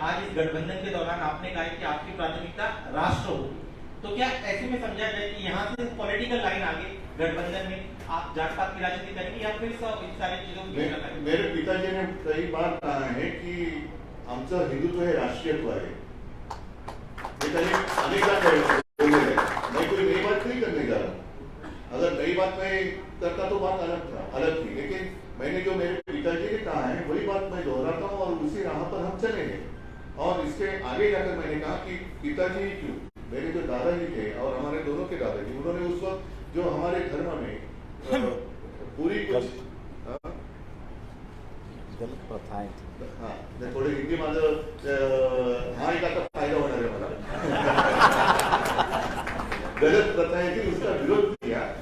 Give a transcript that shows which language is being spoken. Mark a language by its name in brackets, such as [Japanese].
[Hindi] आज इस गठबंधन के दौरान आपने कहा कि आपकी प्राथमिकता राष्ट्र हो, तो क्या ऐसे में समझा जाए कि यहाँ से पॉलिटिकल लाइन आगे गठबंधन में आप जात पात की राजनीति करेंगे या फिर इन सारी चीजों को? मेरे पिताजी ने कई बार कहा है कि [Marathi] आमचं हिंदुत्व हे राष्ट्रीयत्व आहे. ये त्यांनी अनेकदा बोललेलं आहे. [Hindi] मैं कोई नई बात नहीं करने जा रहा. अगर नई बात मैं करता तो बात अलग थी, लेकिन मैंने जो मेरे पिताजी ने कहा है वही बात मैं दोहराता हूँ और उसी राह पर हम चलेंगे. और इसके आगे जाकर मैंने कहा कि पिताजी क्यों, मेरे जो दादाजी थे और हमारे दोनों के दादाजी, उन्होंने उस वक्त जो हमारे धर्म में पूरी कुछ गलत प्रथाएं [Marathi] हाँ थोडे हिंदी माझं हा एक आता फायदा होणार आहे मला. [Hindi] गलत प्रथाएं थी, उसका विरोध किया.